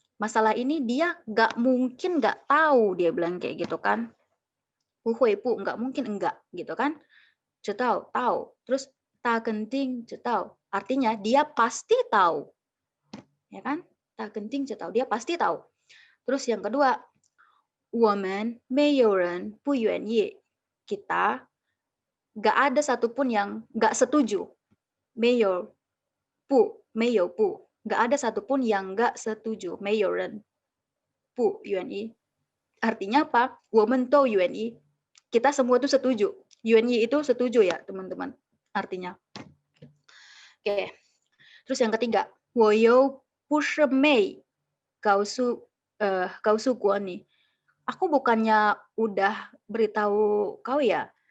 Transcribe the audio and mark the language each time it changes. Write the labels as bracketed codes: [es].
[id] Masalah ini dia nggak mungkin nggak tahu, dia bilang kayak gitu kan. [zh] 不会不 [id] nggak mungkin enggak gitu kan. [zh] 知道 [id] tahu. Terus [zh] 他肯定知道 [id] artinya dia pasti tahu. Ya kan? [zh] 他肯定知道 [id] dia pasti tahu. Terus yang kedua, [zh] 我们没有人不愿意. [id] Kita nggak ada satupun yang nggak setuju. [zh] 没有不 [id] nggak ada satupun yang nggak setuju. [zh] 没有人不愿意 [id] artinya apa? [zh] 我们都愿意. [id] Kita semua itu setuju. 愿意 itu setuju ya, teman-teman. Artinya. Oke. Terus yang ketiga, [zh] 我又不是没告诉过你. [id] Aku bukannya udah beritahu kau ya.